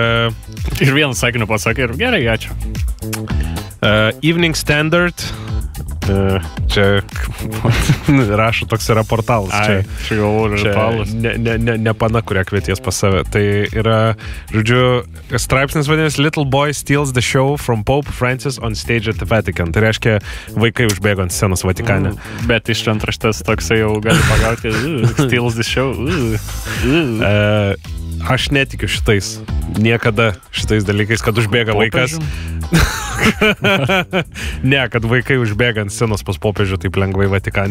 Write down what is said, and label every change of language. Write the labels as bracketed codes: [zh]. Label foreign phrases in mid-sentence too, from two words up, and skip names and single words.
[lt] Ir vieną sakinį pasakė ir gerai, ačiū. Evening Standard Čia rašo toks yra portalas. Čia galvoju, portalas. Ne pana, kurią kvieties pas save. Tai yra, žodžiu, straipsnis vadinasi Little Boy Steals the Show from Pope Francis on Stage at the Vatican. Tai reiškia, vaikai užbėgo ant scenos Vatikane. Bet iš antraštės toksai jau gali pagauti [en] Steals the Show. [lt] Aš netikiu šitais. Niekada šitais dalykais, kad užbėga vaikas. Ne, kad vaikai užbėga ant scenos pas popiežių taip lengvai Vatikane.